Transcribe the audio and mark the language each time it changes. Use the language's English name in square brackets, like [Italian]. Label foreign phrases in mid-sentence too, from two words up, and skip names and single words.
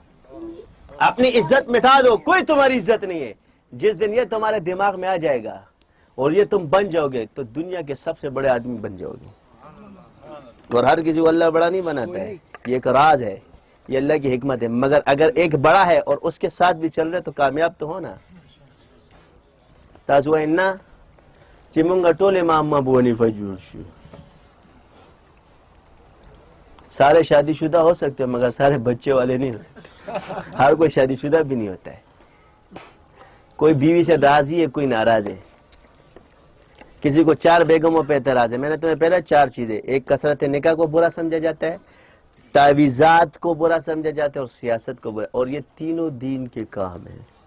[Urdu] اپنی عزت مٹا دو، کوئی تمہاری عزت نہیں ہے۔ جس دن یہ تمہارے دماغ میں آ جائے گا اور یہ تم بن جاؤ گے تو دنیا کے سب سے بڑے آدمی بن جاؤ گے۔ اور ہر کسی کو اللہ بڑا نہیں بناتا ہے، یہ ایک راز ہے، یہ اللہ کی حکمت ہے۔ مگر اگر ایک بڑا ہے اور اس کے ساتھ بھی چل رہے تو کامیاب تو ہونا۔ [Pashto] تاسو اینا چې مونږ ټول امام ابو حنیفه جوړ شو، [Urdu] سارے شادی شدہ ہو سکتے ہیں مگر سارے بچے والے نہیں ہو سکتے۔ ہر کوئی شادی شدہ بھی نہیں ہوتا ہے، کوئی بیوی سے راضی ہے کوئی ناراض ہے، کسی کو 4 بیگموں پہ اعتراض ہے۔ میں نے تمہیں پہلے 4 چیزیں، ایک کثرت نکاح کو برا سمجھا جاتا ہے، تعویذات کو برا سمجھا جاتا ہے، اور سیاست کو برا، اور یہ تینوں دین کے کام ہیں۔